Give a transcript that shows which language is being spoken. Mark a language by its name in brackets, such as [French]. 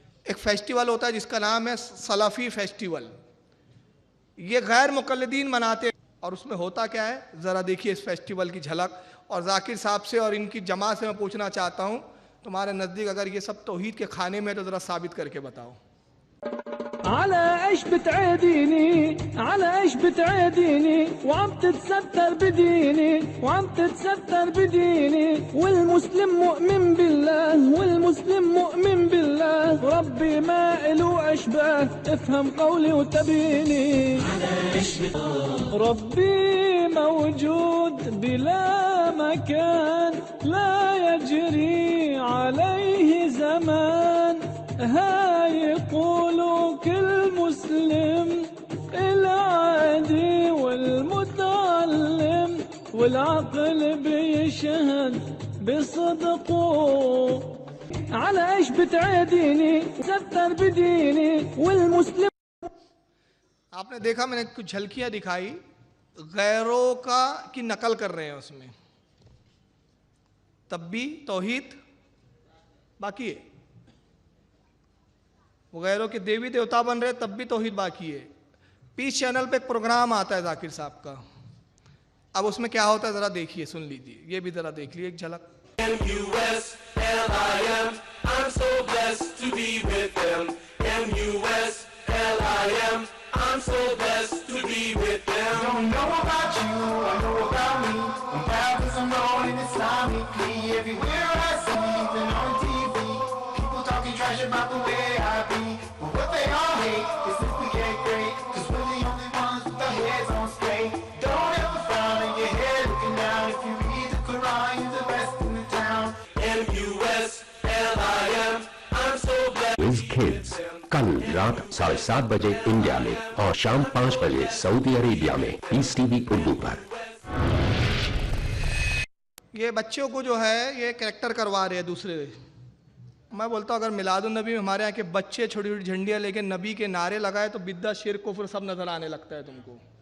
[Hindi] एक फेस्टिवल होता है जिसका नाम है सलाफ़ी फेस्टिवल। ये गैर मुक़ल्लिदीन मनाते हैं। और उसमें होता क्या है, ज़रा देखिए इस फेस्टिवल की झलक। और जाकिर साहब से और इनकी जमात से मैं पूछना चाहता हूँ, तुम्हारे नज़दीक अगर ये सब तौहीद के खाने में, तो ज़रा साबित करके बताओ। [Arabic] على ايش بتعاديني، على ايش بتعاديني، وعم تتستر بديني، وعم تتستر بديني، والمسلم مؤمن بالله، والمسلم مؤمن بالله، ربي ما إله اشباه، افهم قولي وتبيني. ربي موجود بلا مكان، لا يجري عليه زمان، هاي يقولوا كل مسلم العادي والمتعلم والعقل بيشهد بصدقه. على ايش بتعاديني ستر بديني والمسلم. [Hindi] आपने देखा, मैंने कुछ झलकियां दिखाई, गैरों का की नकल कर रहे हैं उसमें, तब भी तौहीद बाकी है। वो गैरों के देवी देवता बन रहे, तब भी तौहीद बाकी है। पीस चैनल पे एक प्रोग्राम आता है जाकिर साहब का, अब उसमें क्या होता है जरा देखिए, सुन लीजिए, ये भी जरा देख लीजिए एक झलक। [English] MUSLIM, I'm so blessed to be with them. MUSLIM, I'm so blessed to be with them. Don't know about you, I know about me. I'm baptized, I'm known in Islamically. Everywhere I see, even on TV, people talking trash about the way I be. But what they all hate is if we get great, 'cause we're the only ones with our heads on straight. Don't ever frown in your head looking down. If you read the Quran, you're the best in the town. MUSLIM, I'm so blessed. With kids. [Hindi] कल रात 7:30 बजे India में और शाम 5 बजे Saudi Arabia में piece TV Urdu पर। ये बच्चों को जो है ये कैरेक्टर करवा रहे हैं दूसरे। मैं बोलता हूँ अगर मिलादुन नबी में हमारे यहाँ के बच्चे छोटी छोटी झंडियाँ लेके नबी के नारे लगाए तो बिद्दा शिर्क कुफ्र सब नजर आने लगता है तुमको।